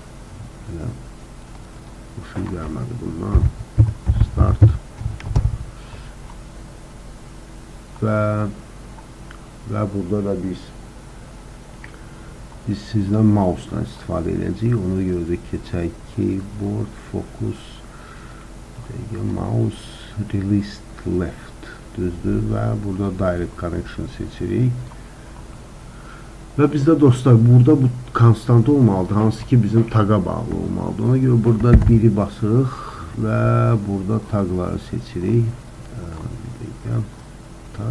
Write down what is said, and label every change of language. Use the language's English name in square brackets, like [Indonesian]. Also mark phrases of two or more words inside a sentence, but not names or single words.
[Azerbaijani] Hoşum gəlmədi bundan. Start. Və burada da biz sizdən mouse'dan istifadə edəcəyik. Ona görə də keçək keyboard, focus, mouse, [English] release left [Azerbaijani] düzdür və burada [English] direct connection [Azerbaijani] seçirik. Və bizdə dostlar, burada bu konstant olmalıdır, hansı ki bizim taqa bağlı olmalıdır. Ona görə burada biri basırıq və burada taqları seçirik. Taq.